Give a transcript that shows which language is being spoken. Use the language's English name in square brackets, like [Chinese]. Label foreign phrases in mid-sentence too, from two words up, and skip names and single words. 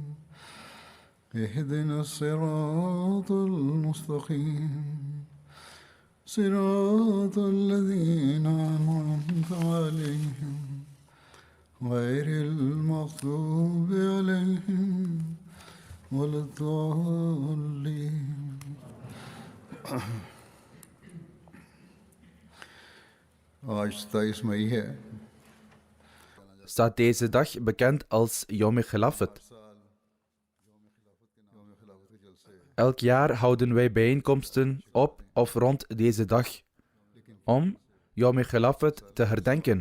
[Arabic] اهدنا الصراط المستقيم صراط الذين أنعمت عليهم غير المغضوب عليهم ولا الضالين. [Hindi] आज 27 मई है. [Dutch] Staat deze dag bekend als Yom Khilafat. Elk jaar houden wij bijeenkomsten op of rond deze dag om Yom Khilafat te herdenken.